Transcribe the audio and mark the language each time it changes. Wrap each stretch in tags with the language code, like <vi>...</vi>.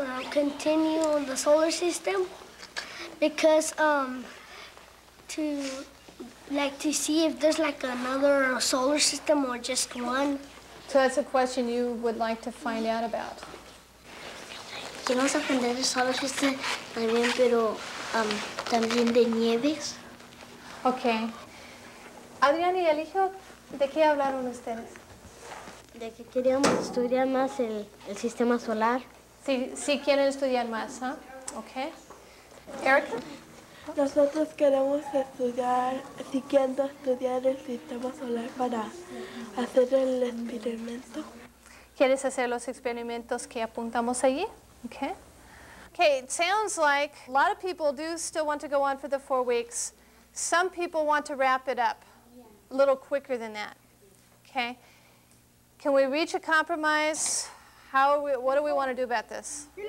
<en>Continue on the solar system because to see if there's like another solar system or just one. So that's a question you would like to find out about.</en> <es>Queremos aprender el solar system también, pero también de nieves.</es> <en>Okay.</en> <es>Adrián y Eligio, ¿de qué hablaron ustedes? De que queríamos estudiar más el sistema solar. Sí quieren estudiar más, ¿ah?</es> <en>Okay. Erica?</en> <es>Nosotros queremos siguiendo estudiar el sistema solar para hacer el experimento. ¿Quieres hacer los experimentos que apuntamos allí? Okay.</es> <en>Okay, it sounds like a lot of people do still want to go on for the 4 weeks. Some people want to wrap it up a little quicker than that. Okay? Can we reach a compromise? What do we want to do about this?</en>